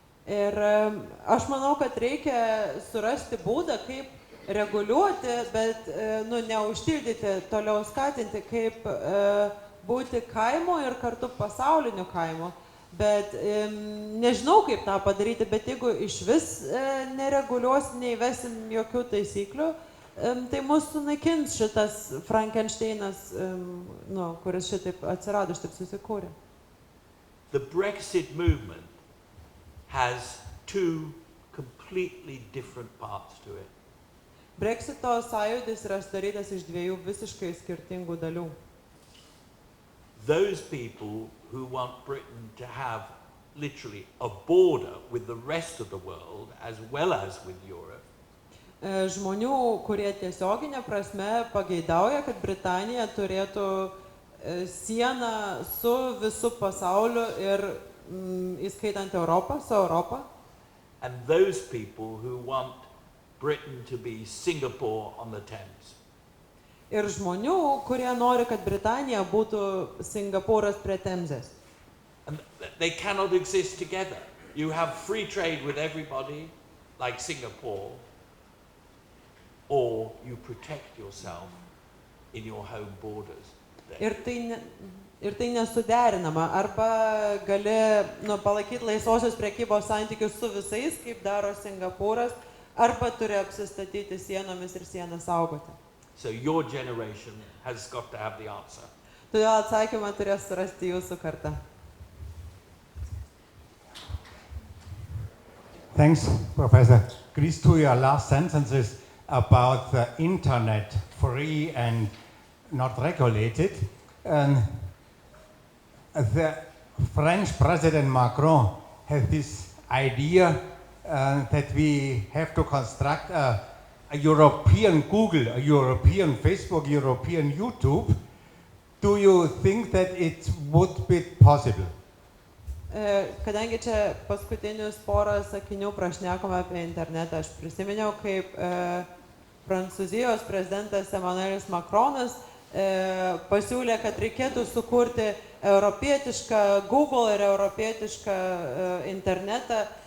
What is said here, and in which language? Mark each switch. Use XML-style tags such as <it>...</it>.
<lt>Ir aš manau, kad reikia surasti būdą, kaip reguliuoti, bet neužtildyti, toliau skatinti, kaip būti kaimo ir kartu pasauliniu kaimu. Bet nežinau, kaip tą padaryti, bet jeigu iš vis nereguliuos, neįvesim jokių taisyklių, tai mūsų sunaikins šitas Frankensteinas, kuris šitaip atsirado, šitaip susikūrė.</lt> <en>The Brexit movement has two completely different parts to it.</en> <lt>Brexito sąjūdis yra sudarytas iš dviejų visiškai skirtingų dalių.</lt> <en>Those people who want Britain to have literally a border with the rest of the world as well as with Europe.</en> <lt>Žmonių, kurie tiesioginė prasme pageidauja, kad Britanija turėtų sieną su visu pasauliu ir įskaitant Europą, su Europą.</lt> <en>And those people who want Britain to be Singapore on the Thames.</en> <lt>Ir žmonių, kurie nori, kad Britanija būtų Singapūras prie Temzės.</lt> <en>And they cannot exist together. You have free trade with everybody, like Singapore, or you protect yourself in your home borders.</en> <lt>Ir tai nesuderinama. Arba gali palaikyti laisvosios prekybos santykius su visais, kaip daro Singapūras, arba turi apsistatyti sienomis ir sieną saugoti.</lt> <en>So your generation has got to have the answer.</en> <lt>Todėl atsakymą turės surasti jūsų karta.</lt> <en>Thanks, Professor. Glees, to your last sentences about the internet, free and not regulated. The French President Macron has this idea that we have to construct a European Google, a European Facebook, European YouTube. Do you think that it would be possible?</en> <lt>Kadangi čia paskutinius porą sakinių prašnekome apie internetą, aš prisiminiau, kaip Prancūzijos prezidentas Emmanuelis Macronas pasiūlė, kad reikėtų sukurti europietišką Google ir europietišką internetą.</lt>